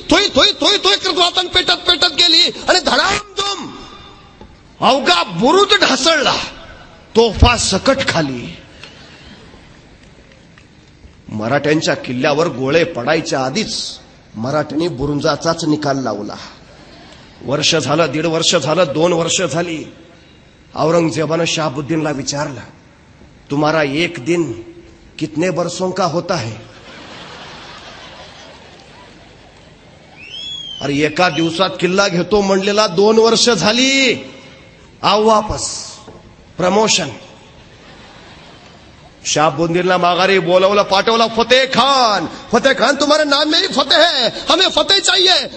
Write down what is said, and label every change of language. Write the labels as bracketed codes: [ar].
[mr] थोई थोई थोई थोई करत वातान पेटत पेटत गेली आणि धडामधूम अवघा बुरुज ढासळला. तोफा सकट खाली. मराठ्यांच्या किल्ल्यावर गोळे पडायच्या आधीच मराठ्यांनी बुरुंजाचाच निकाल लावला. वर्ष झालं, 1.5 वर्ष झालं, 2 वर्ष झाली. औरंगजेबानं शहाबुद्दीनला विचारलं, [hi] तुम्हारा एक दिन कितने बरसों का होता है? [mr] अरे एका दिवसात किल्ला घेतो म्हणलेला 2 वर्ष झाली. [hi] आओ वापस. [mr] प्रमोशन. शहाबुद्दीनला माघारी बोलवलं, पाठवला. [hi] फतेह खान तुम्हारे नाम में ही फतेह है, हमें फतेह चाहिए.